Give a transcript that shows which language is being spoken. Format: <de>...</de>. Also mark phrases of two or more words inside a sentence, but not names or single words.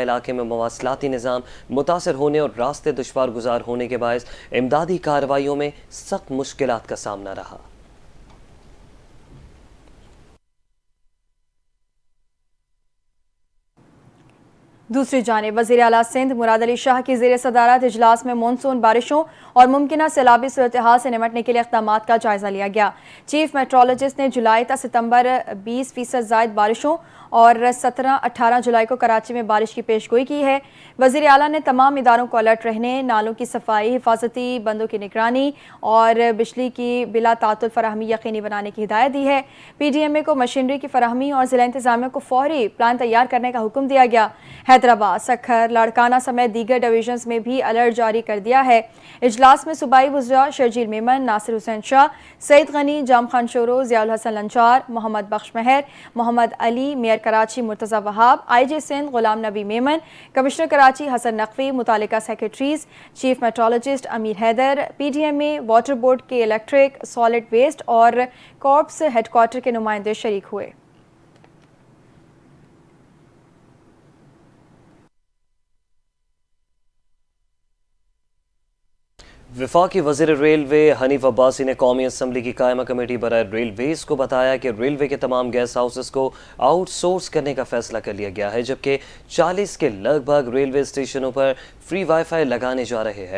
<ur>علاقے میں مواصلاتی نظام متاثر ہونے اور راستے دشوار گزار ہونے کے باعث امدادی کارروائیوں میں سخت مشکلات کا سامنا رہا. دوسری جانب وزیر اعلیٰ سندھ مراد علی شاہ کی زیر صدارت اجلاس میں مون سون بارشوں اور ممکن سیلابی صورت حال سے نمٹنے کے لیے اقدامات کا جائزہ لیا گیا.</ur> <en>chief meteorologist</en> <ur>نے جولائی تا ستمبر 20% زائد بارشوں اور 17-18 جولائی کو کراچی میں بارش کی پیشگوئی کی ہے. وزیر اعلیٰ نے تمام اداروں کو الرٹ رہنے، نالوں کی صفائی، حفاظتی بندوں کی نگرانی اور بجلی کی بلا تعطل فراہمی یقینی بنانے کی ہدایت دی ہے. PDMA کو مشینری کی فراہمی اور ضلع انتظامیہ کو فوری پلان تیار کرنے کا حکم دیا گیا. حیدرآباد، سکھر، لاڑکانہ سمیت دیگر ڈویژنز میں بھی الرٹ جاری کر دیا ہے. اجلاس میں صوبائی وزراء شرجیل میمن، ناصر حسین شاہ، سعید غنی، جام خان شورو، ضیاء الحسن لنجار، محمد بخش مہر، محمد علی، میئر کراچی مرتضیٰ وہاب، IG سندھ غلام نبی میمن، کمشنر کراچی حسن نقوی، متعلقہ سیکریٹریز,</ur> <en>chief meteorologist</en> <ur>امیر حیدر، PDMA، واٹر بورڈ کے الیکٹرک,</ur> <en>solid waste</en> <ur>اور</ur> <en>corps headquarter</en> <ur>کے نمائندے شریک ہوئے. وفاقی وزیر ریلوے حنیف عباسی نے قومی اسمبلی کی قائمہ کمیٹی برائے ریلویز کو بتایا کہ ریلوے کے تمام</ur> <en>guest houses</en> <ur>کو آؤٹ سورس کرنے کا فیصلہ کر لیا گیا ہے، جبکہ 40 کے لگ بھگ ریلوے اسٹیشنوں پر</ur> <en>free WiFi</en> <ur>لگانے جا رہے ہیں.</ur>